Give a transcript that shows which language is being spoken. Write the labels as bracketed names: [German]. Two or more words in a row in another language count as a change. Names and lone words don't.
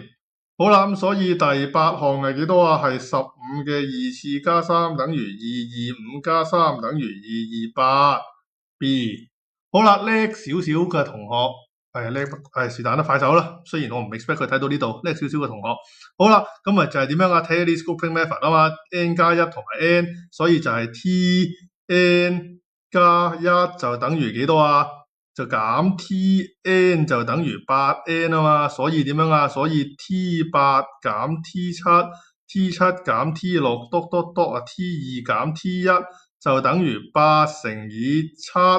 [Cantonese] 好啦，咁所以第8項係幾多啊？係15嘅2次加3等於225加3等於228。B。好啦，叻少少嘅同學。是但啦，快手啦。雖然我唔 expect 佢睇到呢度，叻少少嘅同學。好啦，咁咪就係點樣啊 ？ [English] Taylor grouping method [Cantonese] 啊嘛 ，n 加1同埋 n， 所以就係 T_n 加1就等於幾多啊？就減 T_n 就等於8n 啊嘛，所以點樣啊？所以 T8 減 T7，T7 減 T6，啊 T2 減 T1 就等於8乘以7。